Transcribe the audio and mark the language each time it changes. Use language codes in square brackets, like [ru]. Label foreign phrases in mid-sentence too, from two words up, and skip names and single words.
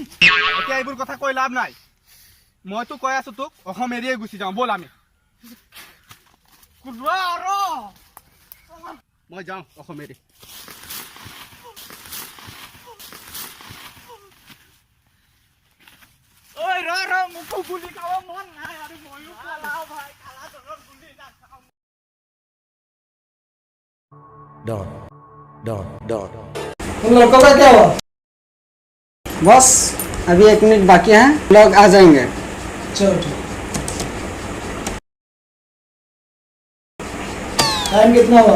[as] এতিয়া এইবোৰ কথা কৈ লাভ নাই মইতো কৈ আছো তোক অসম এৰিয়ে গুচি যাওঁ বল আমি মই যাওঁ অসম এৰি গুলি খাব মন নাই আৰু ময়ো পলাও ভাই কালা ধনৰ গুলি নাখাওঁ Don. [hi] तुम लड़कों का क्या हुआ? बस अभी 1 मिनट बाकी है, लोग आ जाएंगे। चलो ठीक। टाइम कितना हुआ?